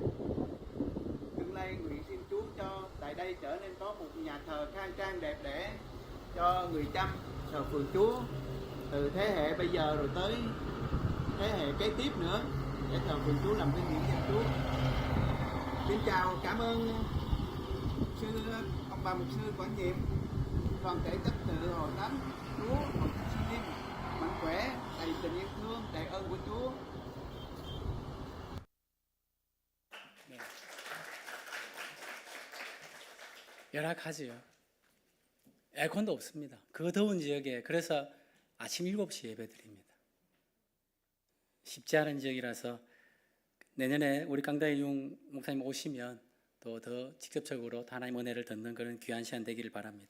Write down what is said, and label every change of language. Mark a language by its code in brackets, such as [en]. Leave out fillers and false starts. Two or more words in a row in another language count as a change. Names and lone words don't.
[vi] Tương lai nguyện xin Chúa cho tại đây trở nên có một nhà thờ khang trang đẹp đẽ cho người chăm thờ phượng Chúa từ thế hệ bây giờ rồi tới thế hệ kế tiếp nữa, để thờ phượng Chúa làm cái nghĩa danh Chúa. Xin chào, cảm ơn sư ông bà mục sư quản nhiệm, toàn thể tất tự hội thánh Chúa, hội thánh sinh linh mạnh khỏe, đầy tình yêu thương, đầy ơn của Chúa. [ko] 열악하지요. 에어컨도 없습니다. 그 더운 지역에 그래서 아침 7시 예배드립니다. 쉽지 않은 지역이라서 내년에 우리 강다일용 목사님 오시면 또 더 직접적으로 하나님 은혜를 듣는 그런 귀한 시간 되기를 바랍니다.